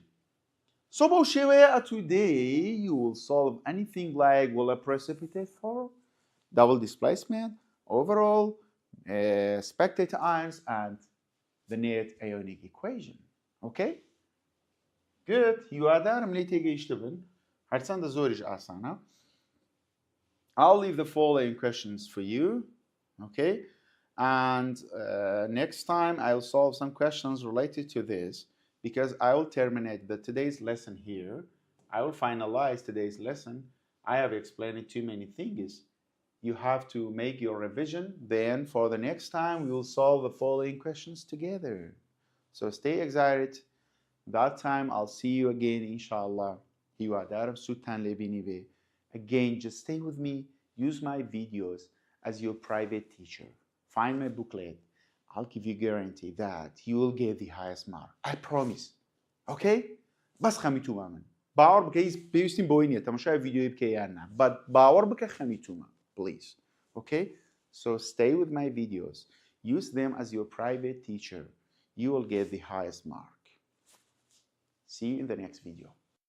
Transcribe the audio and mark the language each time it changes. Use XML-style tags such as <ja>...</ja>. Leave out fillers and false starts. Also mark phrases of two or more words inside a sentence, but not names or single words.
<en>So today, you will solve anything like, will a precipitate for double displacement, overall, spectator ions, and the net ionic equation. Okay? Good.</en> <ckb>هیوادارم لی تێگەیشتە بن. هەرچەندە زۆریش ئاسانە.</ckb> <en>I'll leave the following questions for you. Okay? And next time I'll solve some questions related to this, because I will terminate today's lesson here. I will finalize today's lesson. I have explained too many things. You have to make your revision. Then for the next time, we will solve the following questions together. So stay excited. That time, I'll see you again, inshallah. Again, just stay with me. Use my videos as your private teacher. Find my booklet. I'll give you guarantee that you will get the highest mark. I promise. Okay?</en> <ckb>بس خمیتوما من. باور بکەیت پێویستیم بۆی نییە تەماشای ڤیدیۆی بکە یان نا. But باور بکە خەمیتوما.</ckb> <en>Please. Okay? So stay with my videos. Use them as your private teacher. You will get the highest mark. See you in the next video.</en>